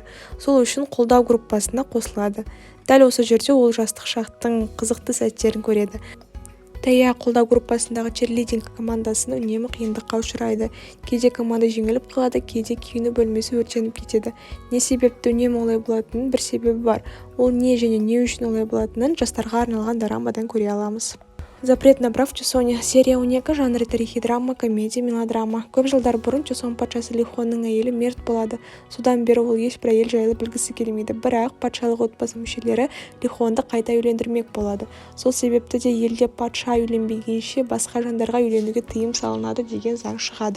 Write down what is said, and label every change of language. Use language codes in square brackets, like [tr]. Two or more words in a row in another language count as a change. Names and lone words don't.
[kk] Сол үшін қолдау группасына қосылады. Дәл осы жерде ол жастық шақтың қызықты сәттерін көреді. Тая қолдау группасындағы черлидинг командасын үнемі қиындыққа ұшырайды. Кейде команда жеңіліп қалады, кейде киіну бөлмесі өртеніп кетеді. Не себепті үнемі олай болатынын бір себебі бар. Ол не және не үшін олай болатынын жастарға арналған дорамадан көре аламыз. Запрет на брак в Чосоне серия 12 жанры тарихи драма, комедия, мелодрама. Көп жылдар бұрын Чосон патшасы Лихонның әйелі мерт болады. Содан бері ол ешбір әйел жайлы білгісі келмейді. Бірақ патшалық отбасы мүшелері Лихонды қайта үйлендірмек болады. Сол себепті де елде патша үйленбегенше басқа жандарға үйленуге тыйым салынады деген заң шығады.